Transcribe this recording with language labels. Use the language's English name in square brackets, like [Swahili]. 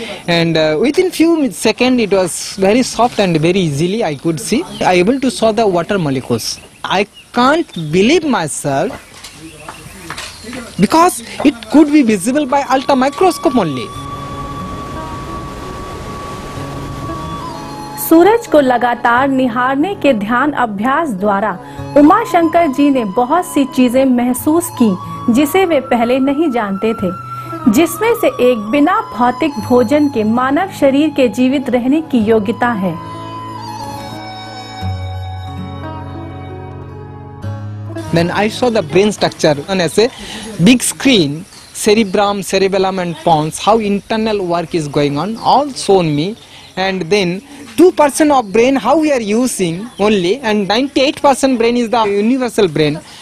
[English] And within few seconds it was very soft and very easily I could see. I able to saw the water molecules. I can't believe myself, because it could be visible by ultra microscope only. [Hindi] सूरज को लगातार निहारने के ध्यान अभ्यास द्वारा उमा शंकर जी ने बहुत सी चीजें महसूस की जिसे वे पहले नहीं जानते थे, जिसमें से एक बिना भौतिक भोजन के मानव शरीर के जीवित रहने की योग्यता है। [English] Then I saw the brain structure on as a big screen, cerebrum, cerebellum and pons, how internal work is going on, all shown me. And then 2% of brain how we are using only, and 98% brain is the universal brain.